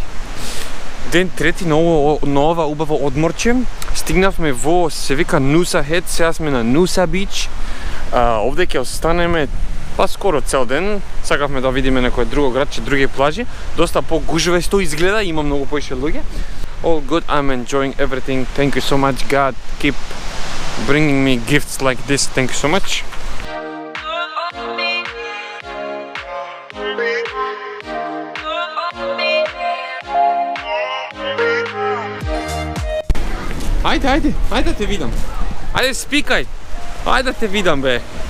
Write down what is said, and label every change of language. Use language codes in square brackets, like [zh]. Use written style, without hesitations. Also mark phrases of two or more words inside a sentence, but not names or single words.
[mk] Ден трети на ова убаво одморче. Стигнавме во, се вика Нуса Хед, сега сме на Нуса Бич. Овде ќе останеме па скоро цел ден. Сакавме да видиме некој друго градче, други плажи. Доста по-гужвесто изгледа, има многу поише луѓе. [en] All good, I'm enjoying everything. Thank you so much, God. Keep bringing me gifts like this. Thank you so much. [mk] Ајде да те видам. Ајде спикај. Ајде да те видам, бе.